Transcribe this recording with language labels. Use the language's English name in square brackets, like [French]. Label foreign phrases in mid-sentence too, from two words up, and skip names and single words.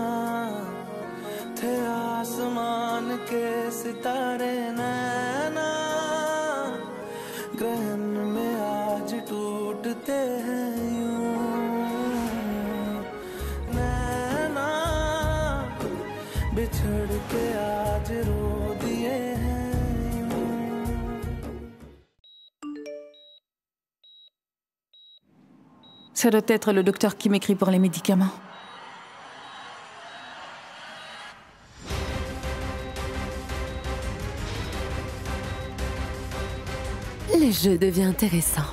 [Hindi] थे आसमान के सितारे नैना ग्रहण में आज टूटते हैं यूं नैना बिछड़ के आज रो दिए हैं यूं [French] Ça doit être le docteur qui m'écrit pour les médicaments. Le jeu devient intéressant.